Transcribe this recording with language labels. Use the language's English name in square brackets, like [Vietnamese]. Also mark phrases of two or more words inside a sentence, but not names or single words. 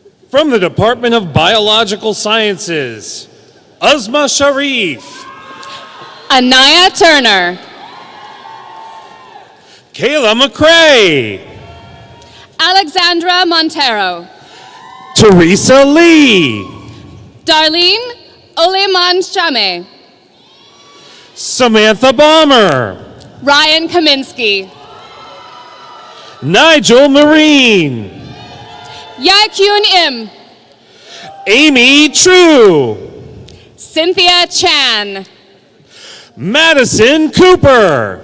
[English] From the Department of Biological Sciences, Uzma Sharif, Anaya Turner, Kayla McCrae, Alexandra Montero, Teresa Lee, Darlene Oleman Chame, Samantha Bomber, Ryan Kaminsky, Nigel Marine, Yakyun Im, Amy True, Cynthia Chan, Madison Cooper,